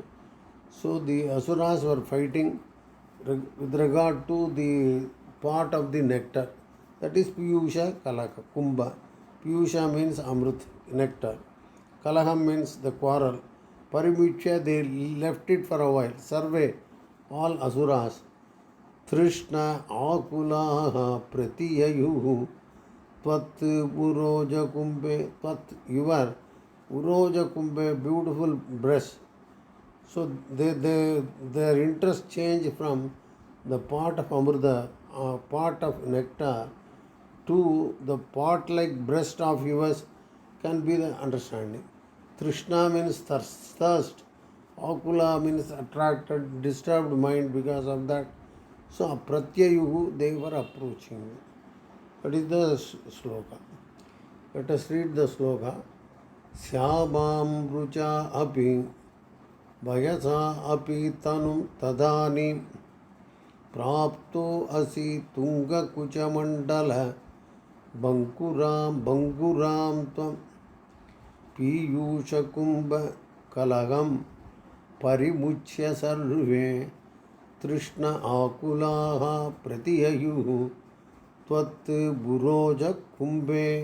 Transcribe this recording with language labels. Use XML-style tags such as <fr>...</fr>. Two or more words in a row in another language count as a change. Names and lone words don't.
<en>So the Asuras were fighting with regard to the part of the nectar. That is</en> <sa>पीयूष कलह, कुम्भ.</sa> <en>Piyusha means Amrit, nectar. Kalaham means the quarrel. Parimuchya, they left it for a while. Survey, all Asuras.</en> <sa>तृष्णा आकुलाः प्रतिययुः त्वत् उरोज कुम्भे. Tvat, your उरोज कुम्भे,</sa> <en>beautiful breast. So their interest changed from the part of Amrita, part of nectar, to the pot-like breast of yours, can be the understanding. Trishna means thirst. Akula means attracted, disturbed mind because of that. So Pratyayuhu, they were approaching. That is the sloka. Let us read the sloka.</en> <sa>श्यामं रुचा अपि वयसा अपि तनुं तदानीं प्राप्तः असि तुङ्ग कुच मण्डल भङ्गुरां त्वं पीयूष कुम्भ कलहं परिमुच्य सर्वे तृष्णा आकुलाः प्रतिययुः त्वत् उरोज कुम्भे.</sa>